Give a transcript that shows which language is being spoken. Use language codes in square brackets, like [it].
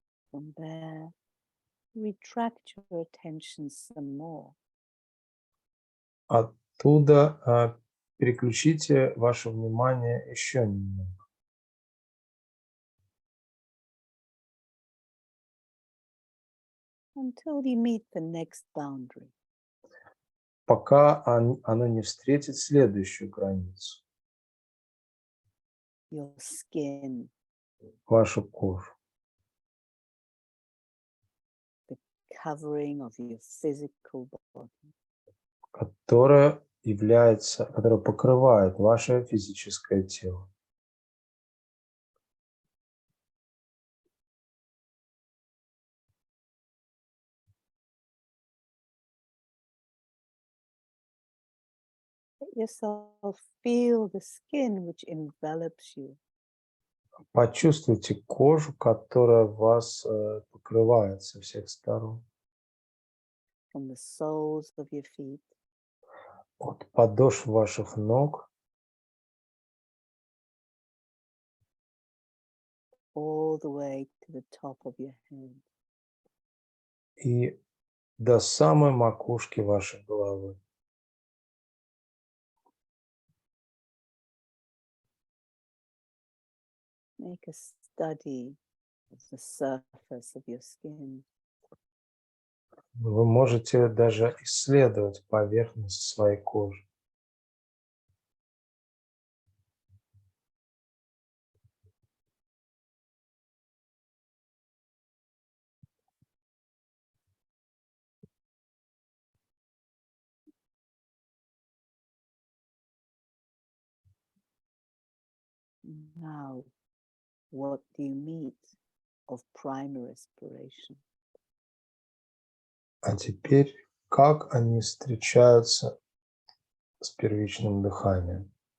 [en] From there, retract your attention some more. [ru] Оттуда переключите ваше внимание еще немного. [en] Until you meet the next boundary. [ru] Пока оно не встретит следующую границу, [en] Your skin, [ru] вашу кожу, [en] covering of your physical body. [ru] которая покрывает ваше физическое тело. [en] Let yourself feel the skin which envelops you. [ru] Почувствуйте кожу, которая вас покрывает со всех сторон. [en] From the soles of your feet. [ru] От подошв ваших ног [en] all the way to the top of your head. [ru] и до самой макушки вашей головы. [en] Make a study of the surface of your skin. [ru] Вы можете даже исследовать поверхность своей кожи. [en] Now, what do you meet of primary respiration? [ru] А теперь, как они встречаются с первичным дыханием?